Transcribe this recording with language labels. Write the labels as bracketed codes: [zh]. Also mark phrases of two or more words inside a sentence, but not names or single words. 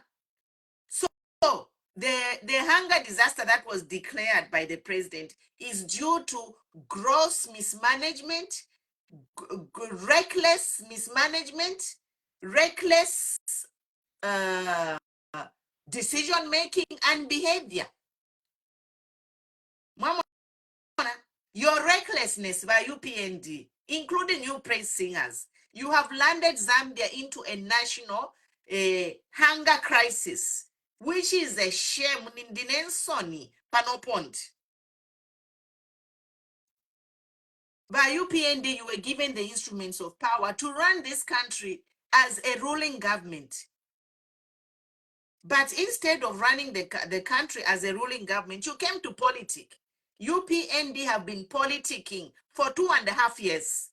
[en] So the hunger disaster that was declared by the president is due to gross mismanagement, reckless mismanagement, reckless decision making and behavior. Mama, your recklessness by UPND, including you praise singers, you have landed Zambia into a national hunger crisis, which is a shame. [ny] Nindinensoni panopont. [en] By UPND, you were given the instruments of power to run this country as a ruling government. But instead of running the country as a ruling government, you came to politics. UPND have been politicking for 2.5 years.